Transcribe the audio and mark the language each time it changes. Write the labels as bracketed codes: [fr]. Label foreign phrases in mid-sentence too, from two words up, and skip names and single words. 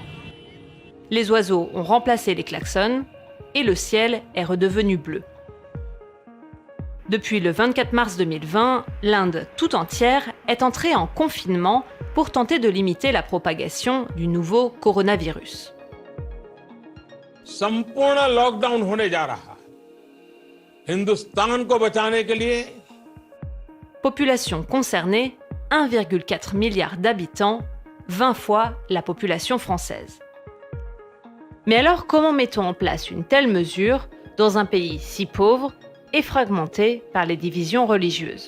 [fr] Les oiseaux ont remplacé les klaxons et le ciel est redevenu bleu. Depuis le 24 mars 2020, l'Inde tout entière est entrée en confinement pour tenter de limiter la propagation du nouveau coronavirus. [hi] संपूर्ण लॉकडाउन होने जा रहा है हिंदुस्तान को बचाने के लिए [fr] Population concernée, 1,4 milliard d'habitants, 20 fois la population française. Mais alors, comment mettons en place une telle mesure dans un pays si pauvre et fragmenté par les divisions religieuses ?